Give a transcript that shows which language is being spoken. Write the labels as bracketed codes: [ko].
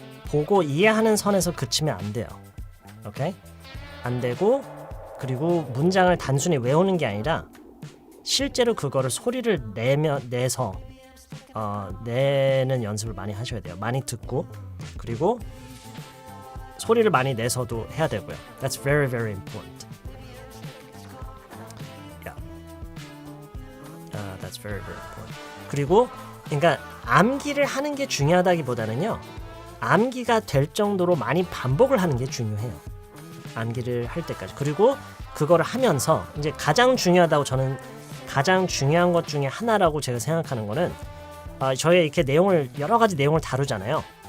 [ko] 보고 이해하는 선에서 그치면 안 돼요. 오케이? 안 되고 그리고 문장을 단순히 외우는 게 아니라 실제로 그거를 소리를 내서 내는 연습을 많이 하셔야 돼요. 많이 듣고 그리고 소리를 많이 내서도 해야 되고요. [en] That's very, very important. Yeah. That's very, very important. [ko] 그리고 그러니까 암기를 하는 게 중요하다기보다는요. 암기가 될 정도로 많이 반복을 하는 게 중요해요. 암기를 할 때까지. 그리고 그거를 하면서 이제 가장 중요하다고 저는 가장 중요한 것 중에 하나라고 제가 생각하는 거는 저희 이렇게 여러 가지 내용을 다루잖아요.